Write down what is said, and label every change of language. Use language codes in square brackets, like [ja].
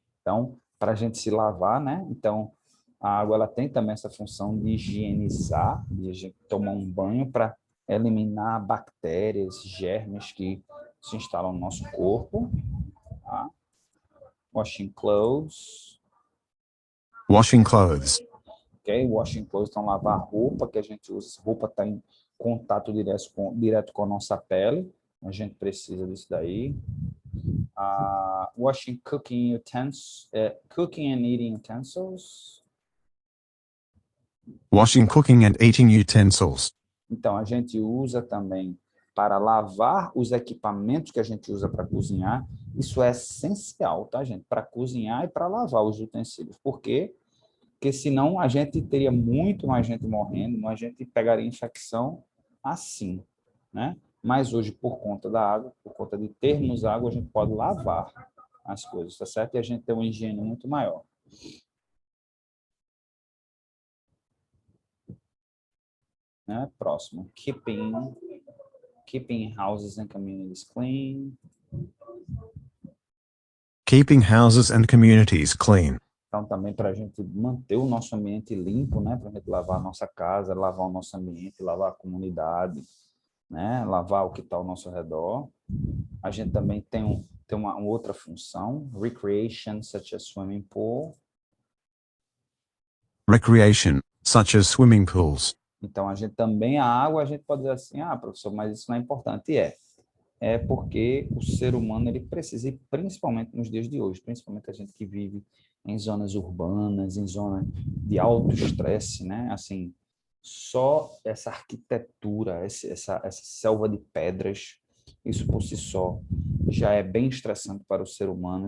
[pt] Então, para a gente se lavar, né? Então, a água ela tem também essa função de higienizar, de a gente tomar um banho para eliminar bactérias, germes que se instalam no nosso corpo. [en] Tá? Washing clothes. Washing clothes. Ok? Washing clothes, [pt] então lavar roupa que a gente usa. Roupa está em contato direto com a nossa pele. A gente precisa disso daí. [en] Washing cooking utensils, cooking and eating utensils. Washing cooking and eating utensils. [pt] Então, a gente usa também para lavar os equipamentos que a gente usa para cozinhar. Isso é essencial, tá, gente? Para cozinhar e para lavar os utensílios. Por quê? Porque senão a gente teria muito mais gente morrendo, a gente pegaria infecção assim, né? Mas hoje, por conta da água, por conta de termos água, a gente pode lavar as coisas, tá certo? E a gente tem uma higiene muito maior. Né? Próximo. [en] Keeping houses and communities clean. Keeping houses and communities clean. [pt] Então, também para a gente manter o nosso ambiente limpo, né? Para a gente lavar a nossa casa, lavar o nosso ambiente, lavar a comunidade, né? Lavar o que está ao nosso redor. A gente também tem uma outra função, [en] recreation, such as swimming pool. Recreation, such as swimming pools. [pt] Então, a gente também, a água, a gente pode dizer assim, professor, mas isso não é importante. E é porque o ser humano, ele precisa, e principalmente nos dias de hoje, principalmente a gente que vive em zonas urbanas, em zonas de alto estresse, né? Assim, só essa arquitetura, essa selva de pedras, isso por si só já é bem estressante para o ser humano.